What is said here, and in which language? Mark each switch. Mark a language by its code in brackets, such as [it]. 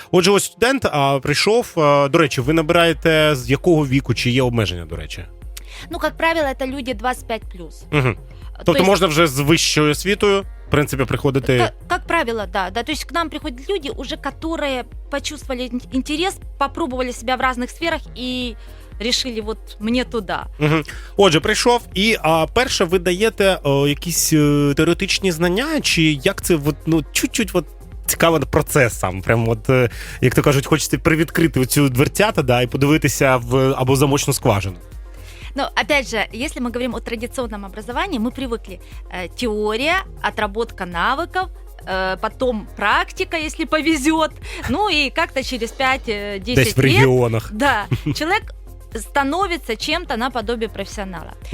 [uk] Отже, студент прийшов, до речі, ви набираєте з якого віку, чи є обмеження, до речі? [ru] Как правило, это люди 25+. Угу. [uk] Тобто можна вже з вищою освітою, в принципі, приходити... [ru] Как правило, да. То есть к нам приходят люди, уже которые почувствовали интерес, попробовали себя в разных сферах и решили, мне туда. Угу. [uk] Отже, прийшов, і перше ви даєте якісь теоретичні знання, чи як це, чуть-чуть, цікавий процес сам, прям як то кажуть, хочете привідкрити оцю дверцята, да, і подивитися або замочну скважину. [ru] Но, опять же, если мы говорим о традиционном образовании, мы привыкли. Теория, отработка навыков, потом практика, если повезет, и как-то через 5-10 лет... Здесь в регионах. Да, человек становится чем-то наподобие профессионала.